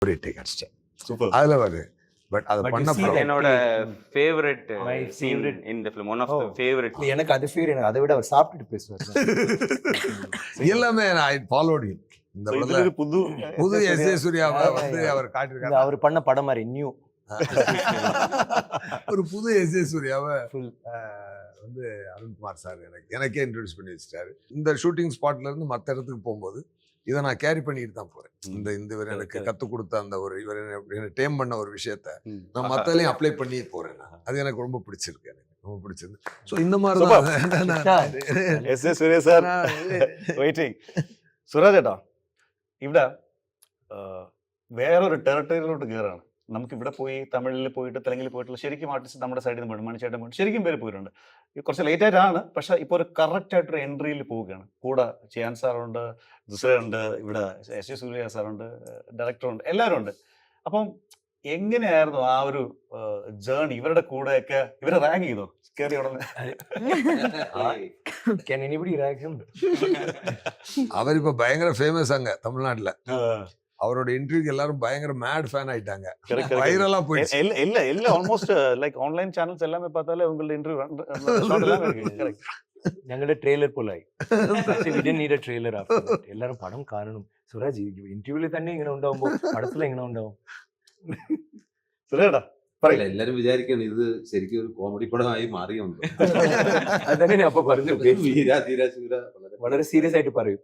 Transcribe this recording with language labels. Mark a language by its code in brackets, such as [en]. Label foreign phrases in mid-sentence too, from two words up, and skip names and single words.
[ta] ஒரு டேக் அடிச்சிட்டேன். அதுல வருது. பட் அது பண்ண [en] என்னோட favourite scene in the film, one of the favourite. [ta] எனக்கு அது ஃபீல், எனக்கு அதை விட அவர் சாப்பிட்டுட்டு பேசுவார். [en] எல்லாமே I followed him. [ta] இந்த படத்துல புது எஸ்.ஏ. சூர்யாவை வந்து அவர் காட்டியிருக்காரு. அவர் பண்ண படம் மாதிரி நியூ ஒரு புது எஸ்.ஏ. சூர்யாவை வந்து அருண்குமார் சார் எனக்கே இன்ட்ரோடியூஸ் பண்ணி வச்சுட்டாரு. இந்த [en] shooting spotல [ta] இருந்து மற்ற இடத்துக்கு போகும்போது இதை நான் கேரி பண்ணிட்டு தான் போறேன். இந்த இவர் எனக்கு கற்றுக் கொடுத்த அந்த ஒரு இவர் எனக்கு டேம் பண்ண ஒரு விஷயத்த நான் மற்றலையும் அப்ளை பண்ணி போறேன். அது எனக்கு ரொம்ப பிடிச்சிருக்கு. எனக்கு ரொம்ப பிடிச்சிருக்கு. ஸோ இந்த மாதிரி தான் எஸ்.ஏ. சூர்யா சார் വെയിറ്റിംഗ്. [ml] സുരാജ് ചേട്ടാ, ഇവിടെ വേറൊരു ടെറിട്ടറിയിലോട്ട് കയറാണ്. നമുക്ക് ഇവിടെ പോയി തമിഴിൽ പോയിട്ട് തെലുങ്കിൽ പോയിട്ടുള്ള ശരിക്കും ആർട്ടിസ്റ്റ് നമ്മുടെ സൈഡിൽ നിന്ന് പോയിട്ട് മണിച്ചേട്ടൻ പോയിട്ട് ശരിക്കും പേര് പോയിട്ടുണ്ട്. കുറച്ച് ലേറ്റ് ആയിട്ടാണ്, പക്ഷെ ഇപ്പോൾ ഒരു കറക്റ്റ് ആയിട്ടൊരു എൻട്രിയിൽ പോവുകയാണ്. കൂടെ ചിയാൻ സാറുണ്ട്, ദുസ്രയുണ്ട്, ഇവിടെ എസ്.ഏ. സൂര്യ സാറുണ്ട്, ഡയറക്ടറുണ്ട്, എല്ലാവരും ഉണ്ട്. അപ്പം എങ്ങനെയായിരുന്നു ആ ഒരു ജേർണി? ഇവരുടെ കൂടെയൊക്കെ ഇവരെ റാങ്ക് ചെയ്തോ കയറി ഉടനെ? [ta] அவரிப்ப பயங்கர ஃபேமஸ் அங்க தமிழ்நாட்டுல. அவரோட இன்டர்வியூக்கு எல்லாரும் பயங்கர [en] mad fan [ta] ஆயிட்டாங்க. வைரலா போயிடுச்சு. இல்ல [en] almost like online channels [ta] எல்லாமே பார்த்தாலே உங்களோட இன்டர்வியூ [ml] ഞങ്ങളുടെ ട്രെയിലർ പോലായി. ട്രെയിലർ എല്ലാരും പടം കാണണം. സുരാജ് ഇന്റർവ്യൂവിൽ തന്നെ ഇങ്ങനെ ഉണ്ടാവുമ്പോ പടത്തിൽ എങ്ങനെ ഉണ്ടാവും? സുരേടാ എല്ലാരും വിചാരിക്കണം ഇത് ശരിക്കും ഒരു കോമഡി പടമായി മാറിയുണ്ട്. അതന്നെ അപ്പൊ പറഞ്ഞു. വളരെ സീരിയസ് ആയിട്ട് പറയും.